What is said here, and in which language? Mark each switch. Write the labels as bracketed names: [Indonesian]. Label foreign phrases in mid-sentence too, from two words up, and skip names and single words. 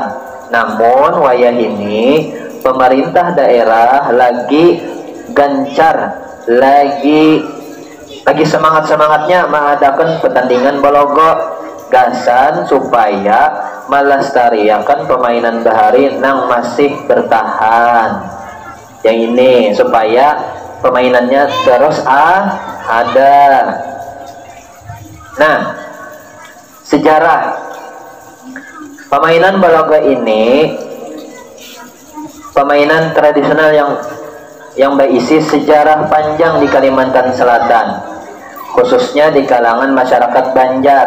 [Banjar] Namun wayah ini pemerintah daerah lagi gencar, lagi semangatnya mengadakan pertandingan balogo gasan supaya melestariakan permainan bahari nang masih bertahan. [Indonesian] Yang ini supaya permainannya terus ada. Nah, sejarah permainan balogo ini permainan tradisional yang berisi sejarah panjang di Kalimantan Selatan, khususnya di kalangan masyarakat Banjar.